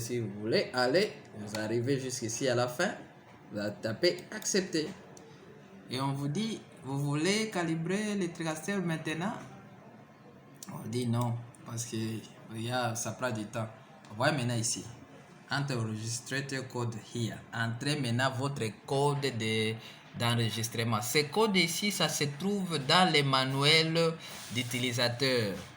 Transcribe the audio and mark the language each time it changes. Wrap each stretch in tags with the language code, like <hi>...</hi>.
<fr>Si vous voulez aller, vous arrivez jusqu'ici à la fin. Vous tapez accepter. Et on vous dit, vous voulez calibrer les TriCaster maintenant? On dit non, parce que ça prend du temps. Vous voyez maintenant ici.</fr> <en>Enter registrator code here.</en> <fr>Entrez maintenant votre code d'enregistrement. Ce code ici, ça se trouve dans les manuels d'utilisateur.</fr>